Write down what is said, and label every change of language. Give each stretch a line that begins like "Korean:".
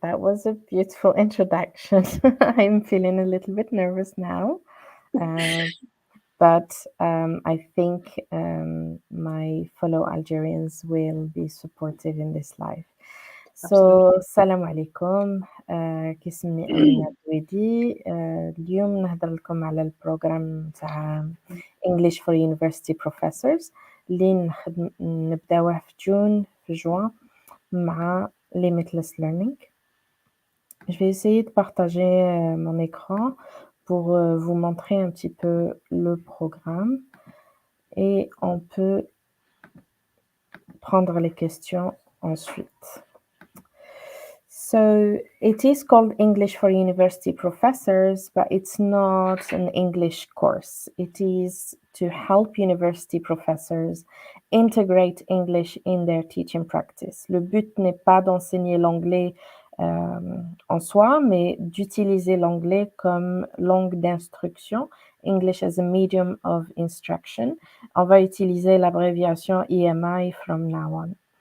English: That was a beautiful introduction. I'm feeling a little bit nervous now, but I think my fellow Algerians will be supportive in this life.
Arabic: So, السلام عليكم. كاسمي أمينة دويدي. اليوم نهضر لكم على البروغرام تاع English for University Professors اللي نبداوه في جوان مع Limitless Learning.
French: Je vais essayer de partager mon écran pour vous montrer un petit peu le programme et on peut prendre les questions ensuite.
English: So it is called English for University Professors, but it's not an English course. It is to help university professors integrate English in their teaching practice.
French: Le but n'est pas d'enseigner l'anglais en soi, mais d'utiliser l'anglais comme langue d'instruction,
English: English as a medium of instruction.
French: On va utiliser l'abréviation EMI
English: from now on.